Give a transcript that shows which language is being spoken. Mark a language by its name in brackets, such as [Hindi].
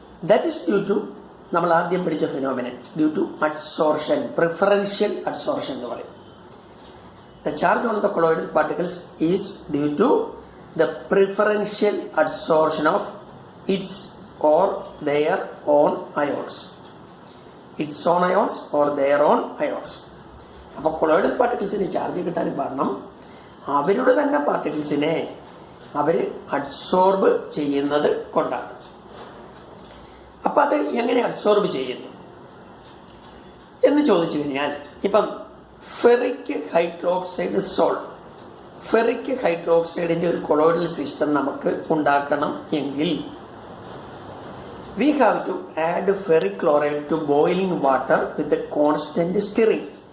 [English] that is due to [Malayalam] നമ്മൾ ആദ്യം പഠിച്ച phenomenon, due to adsorption, preferential adsorption എന്ന് പറയും. [English] The charge on the colloidal particles is due to the preferential adsorption of its or their own ions. Its own ions or their own ions. [Malayalam] അപ്പോൾ colloidal പാർട്ടിക്കിൾസിന് charge കിട്ടാൻ കാരണം അവരുടെ തന്നെ പാർട്ടിക്കിൾസിനെ അവർ adsorb ചെയ്യുന്നത് കൊണ്ടാണ്. അപ്പം അത് എങ്ങനെ അഡ്സോർബ് ചെയ്യുന്നു എന്ന് ചോദിച്ചു കഴിഞ്ഞാൽ, ഇപ്പം ഫെറിക് ഹൈഡ്രോക്സൈഡ് സോൾട്ട്, ഫെറിക് ഹൈഡ്രോക്സൈഡിന്റെ ഒരു കൊളോയിഡൽ സിസ്റ്റം നമുക്ക് ഉണ്ടാക്കണം എങ്കിൽ [English] We have to add ferric chloride to boiling water with constant stirring.